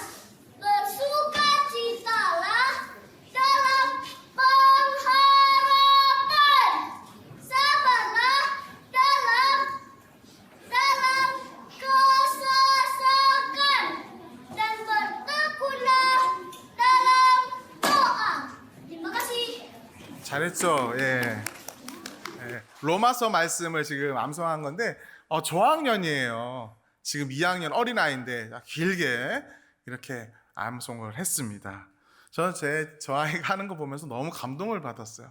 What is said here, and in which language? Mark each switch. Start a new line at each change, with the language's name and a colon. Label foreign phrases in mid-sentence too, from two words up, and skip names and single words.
Indonesian: Bersukacitalah dalam pengharapan. Sabarlah dalam kesesakan dan bertekunlah dalam doa. Terima kasih.
Korean: 잘했죠? 예. 로마서 말씀을 지금 암송한 건데, 저학년이에요. 지금 2학년 어린아이인데 길게 이렇게 암송을 했습니다. 저는 저 아이가 하는 거 보면서 너무 감동을 받았어요.